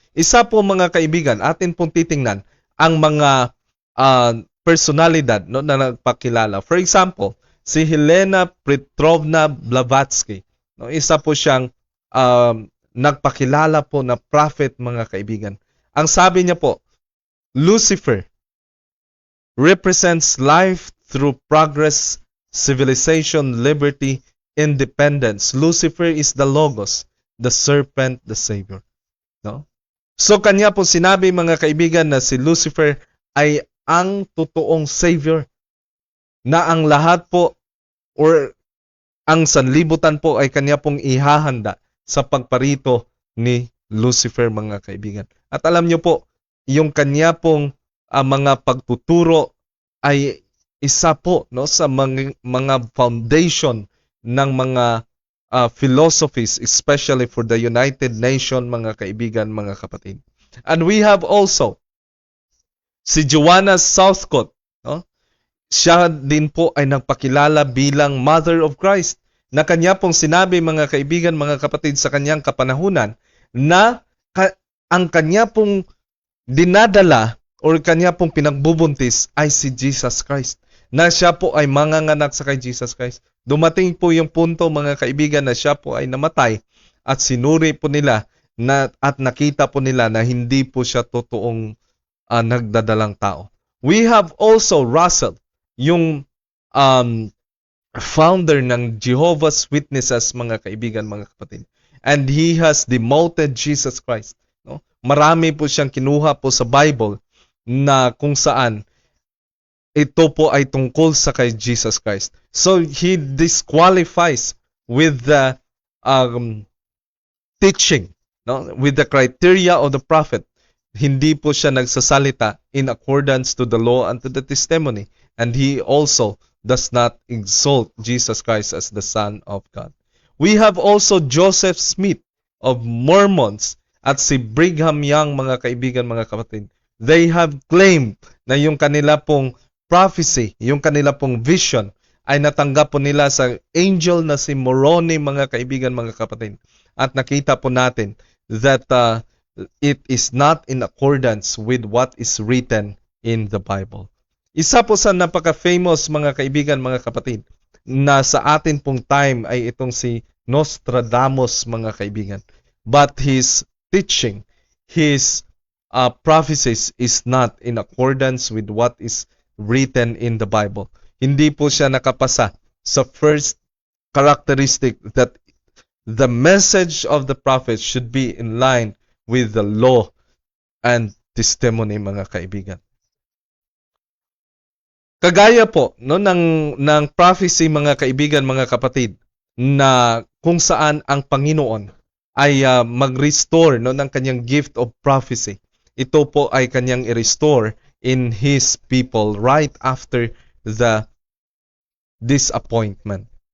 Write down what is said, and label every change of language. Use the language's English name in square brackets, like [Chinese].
[Filipino] Isa po, mga kaibigan, atin pong titingnan ang mga personalidad na nagpakilala. [English] For example, si Helena Petrovna Blavatsky. [Filipino] Isa po siyang nagpakilala po na prophet, mga kaibigan. Ang sabi niya po, [English] Lucifer represents life through progress, civilization, liberty, independence. Lucifer is the Logos, the serpent, the Savior. No? [Filipino] So kanya po sinabi, mga kaibigan, na si Lucifer ay ang totoong Savior, na ang lahat po or ang sanlibutan po ay kanya pong ihahanda sa pagparito ni Lucifer, mga kaibigan. At alam niyo po, yung kanya pong mga pagtuturo ay isa po sa mga foundation ng mga philosophies, [English] especially for the United Nations, [Filipino] mga kaibigan, mga kapatid. [English] And we have also si Joanna Southcott. [Filipino] Siya din po ay nagpakilala bilang Mother of Christ, na kanya pong sinabi, mga kaibigan, mga kapatid, sa kanyang kapanahunan na ang kanya pong dinadala or kanya pong pinagbubuntis ay si Jesus Christ, na siya po ay manganganak sa kay Jesus Christ. Dumating po yung punto, mga kaibigan, na siya po ay namatay at sinuri po nila at nakita po nila na hindi po siya totoong nagdadalang tao. [English] We have also [Filipino] Russell, yung founder ng Jehovah's Witnesses, mga kaibigan, mga kapatid. [English] And he has demoted Jesus Christ. [Filipino] Marami po siyang kinuha po sa Bible na kung saan ito po ay tungkol sa kay Jesus Christ. [English] So he disqualifies with the teaching, with the criteria of the prophet. [Filipino] Hindi po siya nagsasalita [English] in accordance to the law and to the testimony. And he also does not exalt Jesus Christ as the Son of God. We have also Joseph Smith of Mormons, [Filipino] at si Brigham Young, mga kaibigan, mga kapatid, [English] they have claimed [Filipino] na yung kanila pong prophecy, yung kanila pong vision, ay natanggap po nila sa angel na si Moroni, mga kaibigan, mga kapatid. At nakita po natin [English] that it is not in accordance with what is written in the Bible. [Filipino] Isa po sa napaka-famous, mga kaibigan, mga kapatid, na sa atin pong time ay itong si Nostradamus, mga kaibigan. [English] But his teaching, his prophecies is not in accordance with what is written in the Bible. [Filipino] Hindi po siya nakapasa sa [English] first characteristic that the message of the prophet should be in line with the law and testimony, [Filipino] mga kaibigan. Kagaya po no ng prophecy, mga kaibigan, mga kapatid, na kung saan ang Panginoon ay mag-restore no ng kanyang gift of prophecy. Ito po ay kanyang i-restore [English] in his people right after the disappointment.